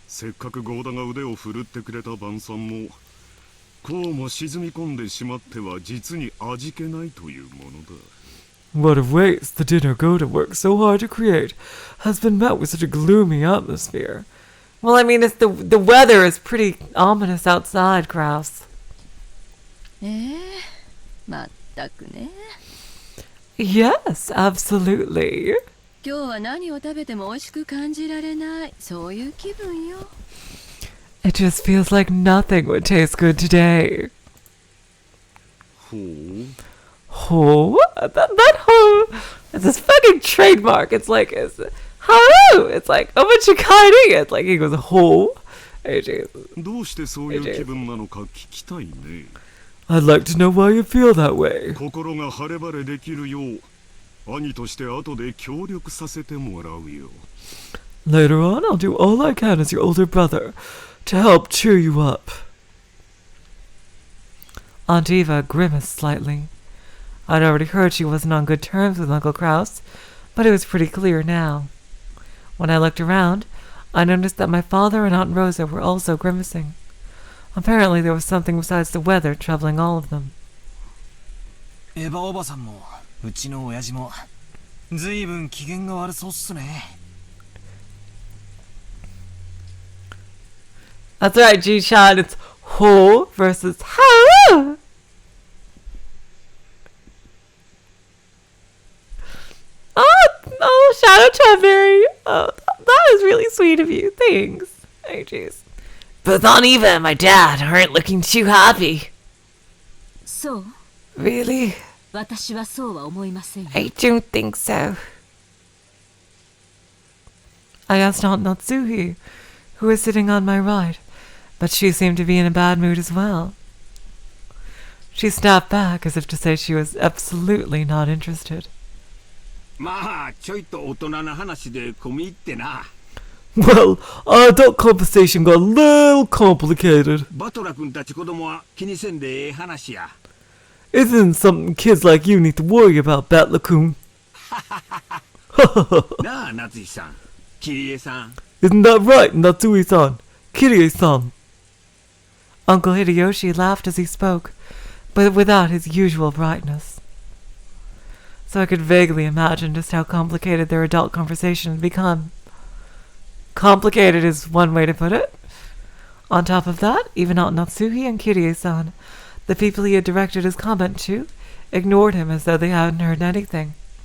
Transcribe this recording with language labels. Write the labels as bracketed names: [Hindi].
[Japanese] せっかくゴーダが腕を振るってくれた晩餐も、こうも沈み込んでしまっては実に味気ないというものだ。 [English] What a waste! The dinner Goda worked so hard to create has been met with such a gloomy atmosphere. Well, I mean, it's the weather is pretty ominous outside, Kraus. [Japanese] まったくね。 [English] Yes, absolutely. [Japanese] 今日は何を食べても美味しく感じられない、そういう気分よ。 [English] It just feels like nothing would taste good today. ほう。 Ho? That ho, it's this fucking trademark. It's like, hello. It's like, oh, what you kiting? It's like he goes, ho. [Japanese] どうしてそういう気分なのか聞きたいね。 [English] I'd like to know why you feel that way. [Japanese] 心が晴れ晴れできるよう、兄として後で協力させてもらうよ。 [English] Later on, I'll do all I can as your older brother to help cheer you up. Aunt Eva grimaced slightly. I'd already heard she wasn't on good terms with Uncle Kraus, but it was pretty clear now. When I looked around, I noticed that my father and Aunt Rosa were also grimacing. Apparently there was something besides the weather troubling all of them. [Japanese] エヴァおばさんもうちの親父もずいぶん機嫌が悪そうっすね。 [English] That's right, G-Chan. It's ho versus how. Oh, Shadow Chudberry. Oh, that is really sweet of you. Thanks. Oh, jeez. But Aunt Eva and my dad aren't looking too happy. So? Really? [Japanese] 私はそうは思いませんよ。 [English] I don't think so. I asked Aunt Natsuhi, who was sitting on my right, but she seemed to be in a bad mood as well. She snapped back as if to say she was absolutely not interested. [Japanese] まあちょいと大人な話で込み入ってな。 [English] Well, our adult conversation got a little complicated. [Japanese] バトラ君たち子供は気にせんでええ話や。 [English] Isn't something kids like you need to worry about, Batlakun? [Japanese] なあ、夏井さん、キリエさん。 [English] Isn't that right, Natsui-san? Kirie-san? Uncle Hideyoshi laughed as he spoke, but without his usual brightness. So I could vaguely imagine just how complicated their adult conversation had become. Complicated is one way to put it. On top of that, even Aunt Natsuhi and Kirie-san, the people he had directed his comment to, ignored him as though they hadn't heard anything.